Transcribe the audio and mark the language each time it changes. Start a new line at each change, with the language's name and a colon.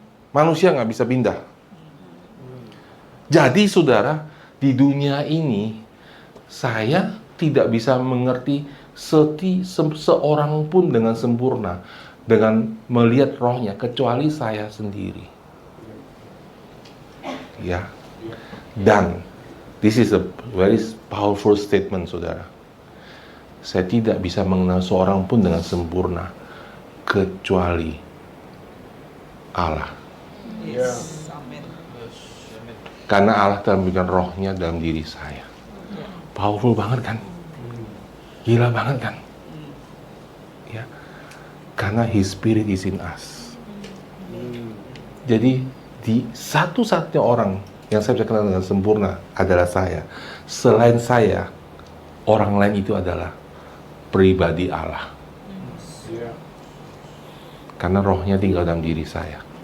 Indonesian: Manusia nggak bisa pindah. Jadi saudara, di dunia ini saya tidak bisa mengerti seorang pun dengan sempurna, dengan melihat rohnya, kecuali saya sendiri. Ya. Dan
English: this is a very powerful statement,
Indonesian: saudara. Saya tidak bisa mengenal seorang pun dengan sempurna, kecuali Allah.
English: Yes.
Indonesian: Karena Allah telah memberikan rohnya dalam diri saya. Powerful banget kan? Gila banget kan? Ya. Karena
English: His Spirit is in us.
Indonesian: Jadi, di satu-satunya orang yang saya bisa kenal dengan sempurna adalah saya. Selain saya, orang lain itu adalah pribadi Allah. Karena rohnya tinggal dalam diri saya.